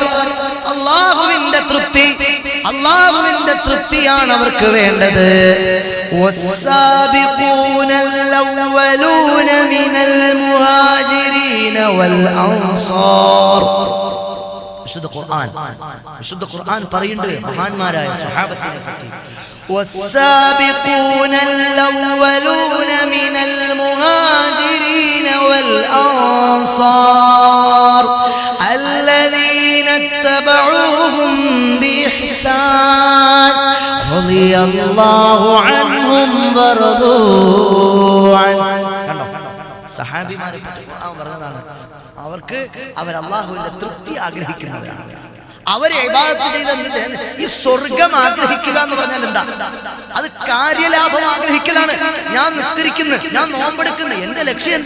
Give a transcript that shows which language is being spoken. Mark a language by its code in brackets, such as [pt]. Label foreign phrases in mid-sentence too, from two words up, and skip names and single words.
[ml] അല്ലാഹുവിന്റെ തൃപ്തി, അല്ലാഹുവിന്റെ തൃപ്തിയാണ് അവർക്ക് വേണ്ടത്. [ar] والسابقون الأولون من المهاجرين والأنصار. [ml] വിശുദ്ധ ഖുർആൻ പറയുന്നുണ്ട് മഹാന്മാരായ സ്വഹാബത്തിനെ പറ്റി. [ar] والسابقون الأولون من المهاجرين والأنصار الذين اتبعوهم بإحسان رضي الله عنهم ورضوا عنه. [ml] സഹാബിമാരെ പറ്റി ഖുർആൻ പറഞ്ഞതാണ്. അവർക്ക് അവർ അല്ലാഹുവിന്റെ തൃപ്തി ആഗ്രഹിക്കുന്നവരാണ്. അവരെ ഇബാദത്ത് ചെയ്ത ഈ സ്വർഗം ആഗ്രഹിക്കുക എന്ന് പറഞ്ഞാൽ എന്താ? അത് കാര്യലാഭം ആഗ്രഹിക്കലാണ്. ഞാൻ നിസ്കരിക്കുന്നു, ഞാൻ നോമ്പെടുക്കുന്നു, എന്റെ ലക്ഷ്യം എന്താ?